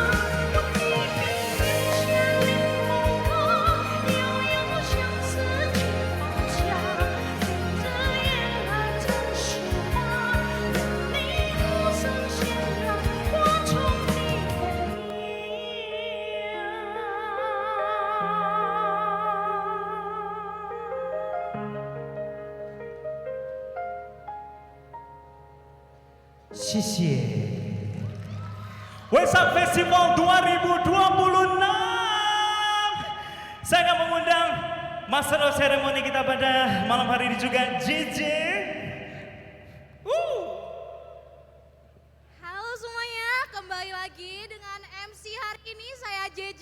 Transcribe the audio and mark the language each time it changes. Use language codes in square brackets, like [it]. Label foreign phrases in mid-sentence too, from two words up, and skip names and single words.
[zh] 我提笔一千零风发，遥遥相思尽放下，任这夜来成诗花，任你无声喧嚷，花丛的风谢谢。Waisak Festival 2026. [id] Saya akan mengundang Master of Ceremony kita pada malam hari ini juga JJ. Halo semuanya, kembali lagi dengan MC hari ini saya JJ.